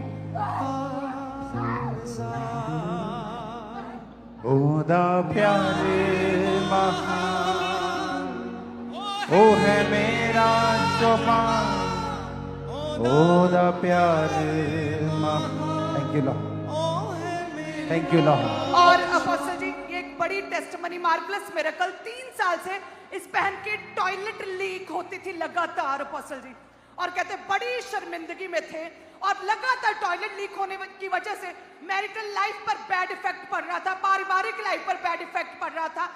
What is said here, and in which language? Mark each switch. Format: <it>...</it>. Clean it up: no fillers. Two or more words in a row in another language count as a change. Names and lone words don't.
<pa>ਓਦਾ ਪਿਆਰੇ ਮਹਾਨ, ਓ ਹੈ ਮੇਰਾ ਚੌਪਾਨ, ਓਦਾ ਪਿਆਰੇ ਮਹਾਨ।</pa> <en>Thank you Lord. Thank you Lord.</en> <hi>और अपोस्टल जी, ये एक बड़ी टेस्टमनी,</hi> <en>marvelous miracle.</en> <hi>3 साल से इस बहन की</hi> <en>toilet leak</en> <hi>होती थी लगातार अपोस्टल जी, और कहते बड़ी शर्मिंदगी में थे, और लगातार</hi> <en>toilet leak</en> <hi>होने की वजह से</hi> <en>marital life</en> <hi>पर</hi> <en>bad effect</en> <hi>पड़ रहा था, पारिवारिक लाइफ पर</hi> <en>bad effect</en> <hi>पड़ रहा था।</hi>